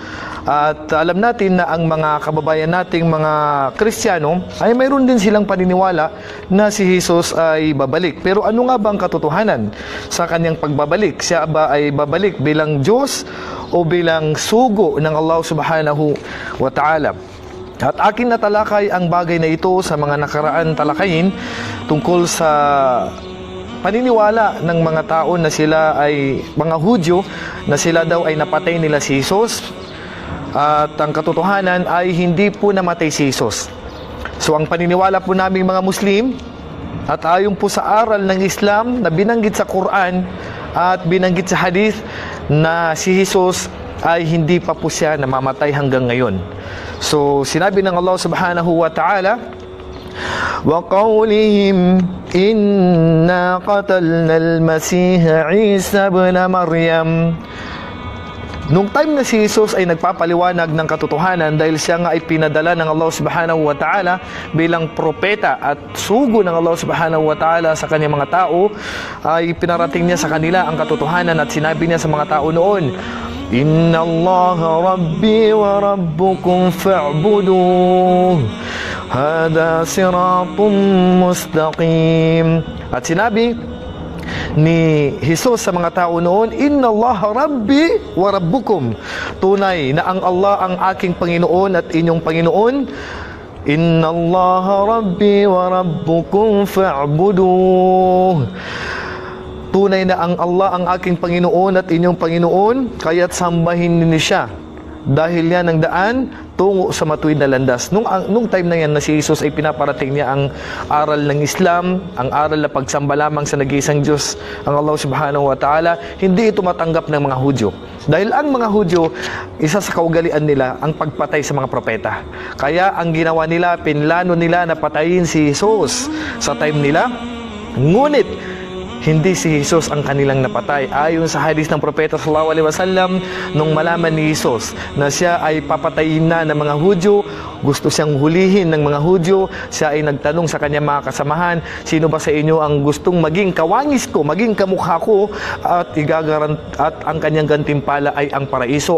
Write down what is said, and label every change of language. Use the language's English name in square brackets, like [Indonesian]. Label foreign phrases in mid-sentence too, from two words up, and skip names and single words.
[Filipino] At alam natin na ang mga kababayan nating mga Kristiyano ay mayroon din silang paniniwala na si Jesus ay babalik. Pero ano nga ba ang katotohanan sa kanyang pagbabalik? Siya ba ay babalik bilang Diyos o bilang sugo ng Allah [Arabic] سبحانه وتعالى? [Filipino] At akin natalakay ang bagay na ito sa mga nakaraan talakayin tungkol sa paniniwala ng mga tao na sila ay mga Hudyo, na sila daw ay napatay nila si Jesus. At ang katotohanan ay hindi po namatay si Jesus. So ang paniniwala po naming mga Muslim, at ayon po sa aral ng Islam na binanggit sa Quran at binanggit sa Hadith, na si Jesus ay hindi pa po siya namamatay hanggang ngayon. So sinabi ng Allah [Arabic] سبحانه وتعالى, وَقَوْلِهِمْ إِنَّا قَتَلْنَا الْمَسِيحَ عِيسَى بْنَ مَرْيَمَ. [Filipino] Nung time na si Jesus ay nagpapaliwanag ng katotohanan dahil siya nga ay pinadala ng Allah [Arabic] سبحانه وتعالى [Filipino] bilang propeta at sugo ng Allah [Arabic] سبحانه وتعالى [Filipino] sa kanyang mga tao, ay pinarating niya sa kanila ang katotohanan at sinabi niya sa mga tao noon, [Arabic] إن الله ربي وربكم فاعبدوه هذا صراط مستقيم. [Filipino] At sinabi ni Jesus sa mga tao noon, [Arabic] إن الله ربي وربكم, [Filipino] tunay na ang Allah ang aking Panginoon at inyong Panginoon. [Arabic] إن الله ربي وربكم فاعبدوه, [Filipino] tunay na ang Allah ang aking Panginoon at inyong Panginoon, kaya't sambahin niyo siya, dahil yan ang daan tungo sa matuwid na landas. Nung time na yan na si Jesus ay pinaparating niya ang aral ng Islam, ang aral na pagsamba lamang sa nag-iisang Diyos, ang Allah [Arabic] سبحانه وتعالى, [Filipino] hindi ito matanggap ng mga Hudyo. Dahil ang mga Hudyo, isa sa kaugalian nila ang pagpatay sa mga propeta. Kaya ang ginawa nila, pinlano nila na patayin si Jesus sa time nila. Ngunit hindi si Jesus ang kanilang napatay. Ayon sa hadith ng propeta [Arabic] صلى الله عليه وسلم, [Filipino] nung malaman ni Jesus na siya ay papatayin na ng mga Hudyo, gusto siyang hulihin ng mga Hudyo, siya ay nagtanong sa kanyang mga kasamahan, sino ba sa inyo ang gustong maging kawangis ko, maging kamukha ko, at ang kanyang gantimpala ay ang paraiso.